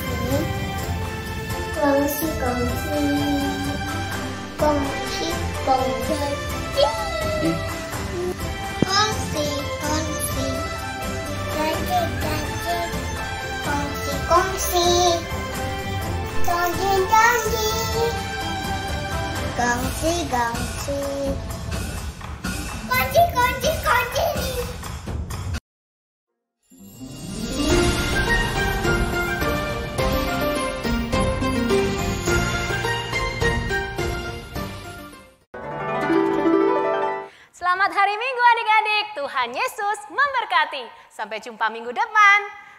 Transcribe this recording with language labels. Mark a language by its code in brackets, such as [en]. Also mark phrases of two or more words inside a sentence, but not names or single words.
[zh] 恭喜恭喜，恭喜恭喜，恭喜恭喜，再见再见，恭喜恭喜，再见再见，恭喜恭喜，恭喜恭喜恭喜。 [id] Selamat hari Minggu adik-adik. Tuhan Yesus memberkati. Sampai jumpa minggu depan.